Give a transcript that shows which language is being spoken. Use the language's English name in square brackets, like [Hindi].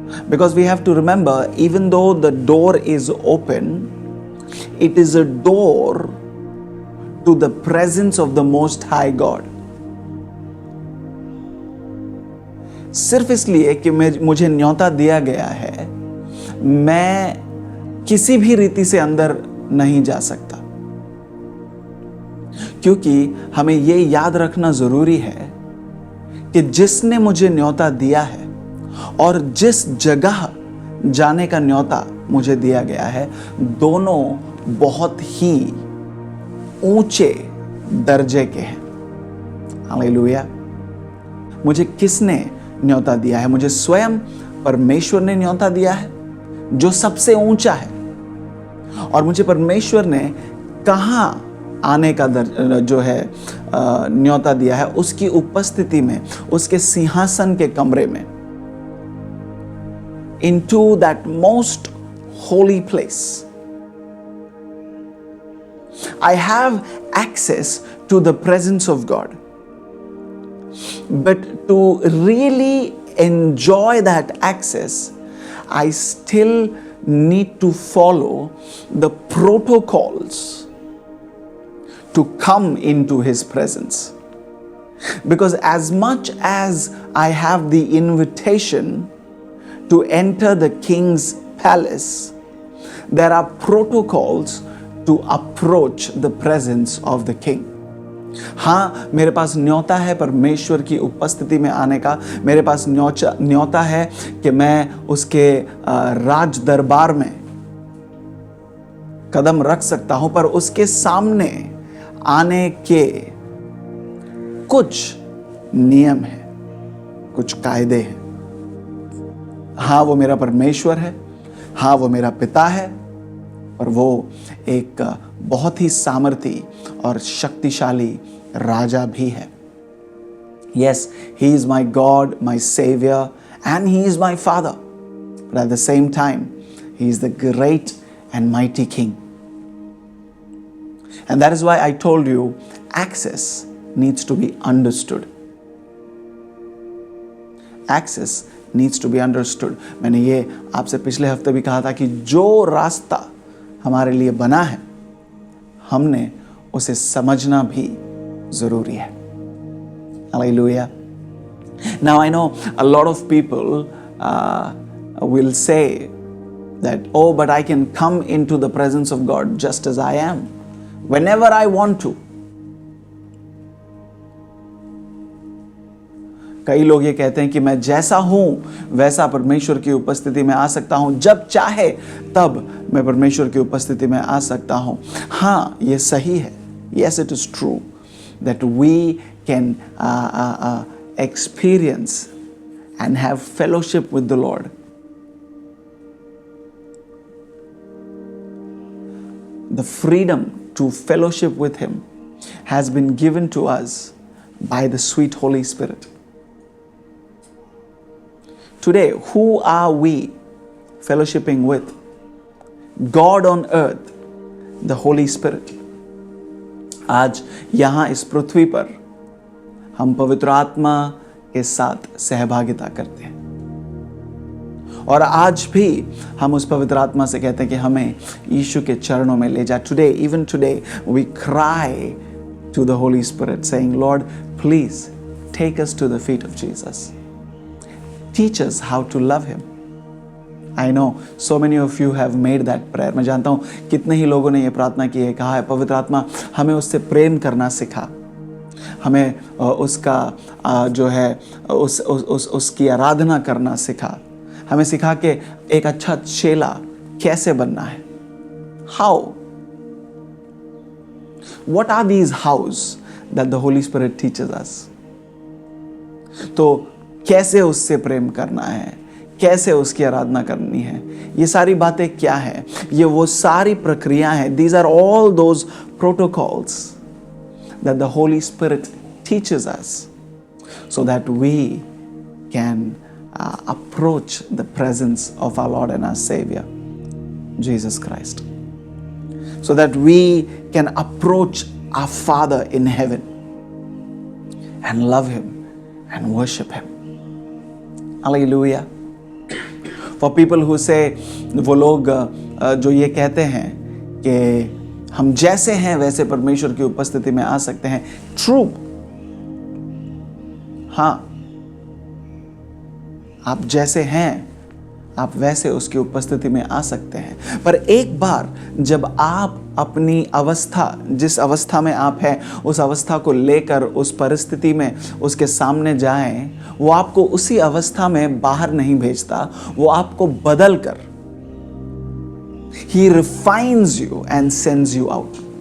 [English] Because we have to remember, even though the door is open, it is a door to the presence of the Most High God. [Hindi] सिर्फ इसलिए कि मुझे न्योता दिया गया है, मैं किसी भी रीति से अंदर नहीं जा सकता. क्योंकि हमें यह याद रखना जरूरी है कि जिसने मुझे न्योता दिया है और जिस जगह जाने का न्योता मुझे दिया गया है, दोनों बहुत ही ऊंचे दर्जे के हैं. हालेलुया. मुझे किसने न्योता दिया है? मुझे स्वयं परमेश्वर ने न्योता दिया है जो सबसे ऊंचा है. और मुझे परमेश्वर ने कहां आने का जो है न्योता दिया है, उसकी उपस्थिति में, उसके सिंहासन के कमरे में, [English] into that most holy place. I have access to the presence of God. But to really enjoy that access, I still need to follow the protocols to come into His presence. Because as much as I have the invitation to enter the King's palace, there are protocols to approach the presence of the king. [Hindi] हाँ, मेरे पास न्योता है परमेश्वर की उपस्थिति में आने का, मेरे पास न्योता है कि मैं उसके राज दरबार में कदम रख सकता हूं, पर उसके सामने आने के कुछ नियम हैं, कुछ कायदे हैं। हाँ, वो मेरा परमेश्वर है, हाँ वो मेरा पिता है, और वो एक बहुत ही सामर्थी और शक्तिशाली राजा भी है। [English] Yes, he is my God, my Savior, and he is my Father. But at the same time, he is the great and mighty King. And that is why I told you, access needs to be understood. Access needs to be understood. [Hindi] मैंने ये आपसे पिछले हफ्ते भी कहा था कि जो रास्ता हमारे लिए बना है, हमने उसे समझना भी जरूरी है। [English] Hallelujah. Now I know a lot of people will say that, oh, but I can come into the presence of God just as I am, whenever I want to. [Hindi] कई लोग ये कहते हैं कि मैं जैसा हूं वैसा परमेश्वर की उपस्थिति में आ सकता हूं, जब चाहे तब मैं परमेश्वर की उपस्थिति में आ सकता हूं। हाँ, ये सही है। [English] Yes, it is true that we can experience and have fellowship with the Lord. The freedom to fellowship with Him has been given to us by the sweet Holy Spirit. Today, who are we fellowshipping with? God on earth, the Holy Spirit. [Hindi] आज यहाँ इस पृथ्वी पर हम पवित्र आत्मा के साथ सहभागिता करते हैं, और आज भी हम उस पवित्र आत्मा से कहते हैं कि हमें यीशु के चरणों में ले जा। [English] Today, even today, we cry to the Holy Spirit saying, Lord, please take us to the feet of Jesus. Teach us how to love Him. I know so many of you have made that prayer. [Hindi] मैं जानता हूँ कितने ही लोगों ने ये प्रार्थना की है, कहा है पवित्र आत्मा हमें उससे प्रेम करना सिखा, हमें उसका जो है उसकी आराधना करना सिखा, हमें सिखा कि एक अच्छा चेला कैसे बनना है। [English] How? What are these hows that the Holy Spirit teaches us? [Hindi] तो कैसे उससे प्रेम करना है, कैसे उसकी आराधना करनी है, ये सारी बातें क्या है, ये वो सारी प्रक्रियाएं हैं। [English] These are all those protocols that the Holy Spirit teaches us so that we can approach the presence of our Lord and our Savior, Jesus Christ. So that we can approach our Father in heaven and love Him and worship Him. Hallelujah. For people who say, [Hindi] वो लोग जो ये कहते हैं कि हम जैसे हैं वैसे परमेश्वर की उपस्थिति में आ सकते हैं, ट्रू। हाँ, आप जैसे हैं आप वैसे उसकी उपस्थिति में आ सकते हैं, पर एक बार जब आप अपनी अवस्था, जिस अवस्था में आप हैं, उस अवस्था को लेकर उस परिस्थिति में उसके सामने जाएं, वो आपको उसी अवस्था में बाहर नहीं भेजता, वो आपको बदल कर [English] He refines you and sends you out.